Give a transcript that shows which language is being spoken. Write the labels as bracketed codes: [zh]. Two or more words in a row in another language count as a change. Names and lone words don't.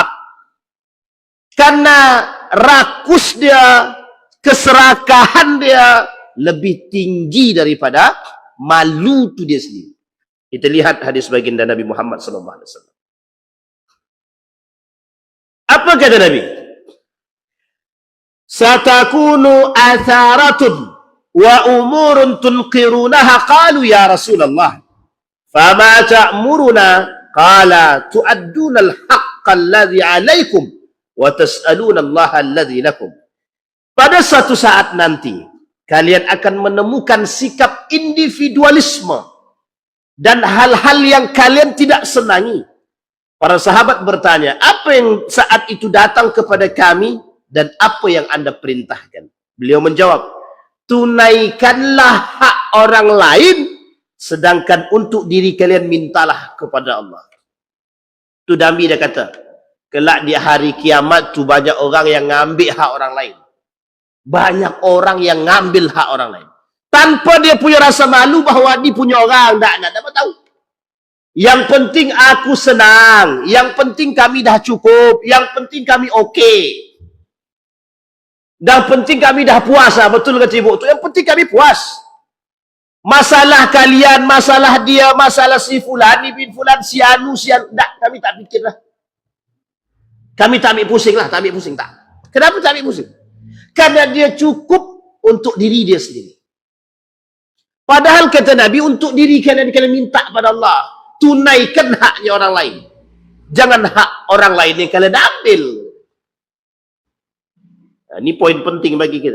[ms] Karena rakus dia, keserakahan dia lebih tinggi daripada malu tu dia sendiri. Kita lihat hadis baginda Nabi Muhammad SAW. Apa kata Nabi? [ar] ستكون أثرة وأمور تنكرونها. قالوا يا رسول الله، فما تأمروننا? قال تؤدون الحق الذي عليكم وتسألون الله الذي لكم. [id] Pada suatu saat nanti, kalian akan menemukan sikap individualisme dan hal-hal yang kalian tidak senangi. Para sahabat bertanya, apa yang saat itu datang kepada kami dan apa yang Anda perintahkan? Beliau menjawab, tunaikanlah hak orang lain, sedangkan untuk diri kalian mintalah kepada Allah. [ms] Itu Nabi dia kata, kelak di hari kiamat tu banyak orang yang ngambil hak orang lain. Banyak orang yang ngambil hak orang lain. Tanpa dia punya rasa malu bahawa dia punya orang. Tak tahu. Yang penting aku senang. Yang penting kami dah cukup. Yang penting kami okey. Yang penting kami dah puas. Betul kata ibu tu. Yang penting kami puas. Masalah kalian, masalah dia, masalah si fulan, ni bin fulan, si anu, si anu. Tak, kami tak fikirlah. Kami tak ambil pusing lah. Tak ambil pusing tak. Kenapa tak ambil pusing? Karena dia cukup untuk diri dia sendiri. Padahal kata Nabi, untuk diri kalian minta pada Allah. Tunaikan haknya orang lain. Jangan hak orang lain yang kalian ambil. Nah, ini poin penting bagi kita.